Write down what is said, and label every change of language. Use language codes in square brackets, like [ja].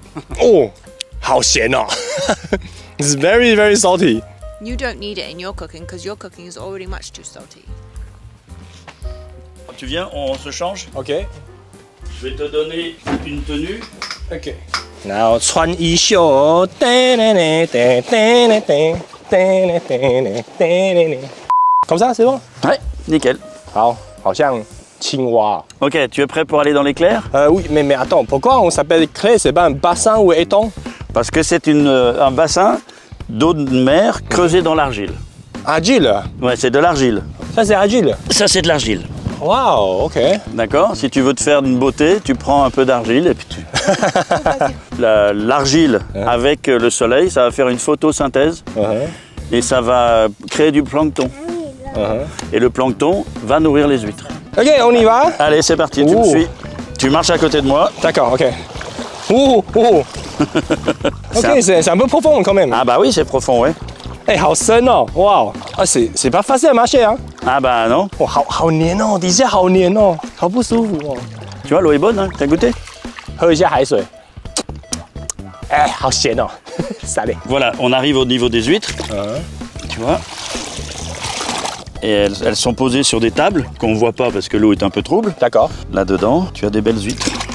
[zh] 哦，好咸哦！ [en] It's very very salty. You don't need it in your cooking because your cooking is already much too salty. [fr] Tu viens, on se change. OK Je vais te donner une tenue. OK。 [zh] 然后穿衣袖哦， [fr] comme ça, c'est bon? Ouais, nickel. [zh] 好，好像青蛙。 [fr] Ok, tu es prêt pour aller dans l'éclair? Oui, mais attends, pourquoi on s'appelle claie? C'est pas un bassin ou étang? Parce que c'est un bassin d'eau de mer creusé dans l'argile. Agile. Ouais, c'est de l'argile. Ça, c'est agile. Ça, c'est de l'argile. Waouh, OK. D'accord? Si tu veux te faire une beauté, tu prends un peu d'argile et puis tu... L'argile avec le soleil, ça va faire une photosynthèse et ça va créer du plancton. Et le plancton va nourrir les huîtres. OK, on y va? Allez, c'est parti, tu me Ouh. suis. Tu marches à côté de moi. D'accord, OK. Ouh, ouh. OK, c'est un peu profond quand même. Ah bah oui, c'est profond, ouais. [zh] 哎，好深哦！ [fr] 哇，啊，c'est pas facile à marcher hein. Ah bah non. [zh] 哇，好黏哦，底下好黏哦，好不舒服哦。 [fr] Tu vois, l'eau est bonne, hein? T'as goûté? [zh] 喝一下海水。哎，好咸哦，傻嘞。 [fr] Voilà, on arrive au niveau des huîtres. Tu vois? Et elles sont posées sur des tables qu'on ne voit pas parce que l'eau est un peu trouble. D'accord. Là-dedans, tu as des belles huîtres.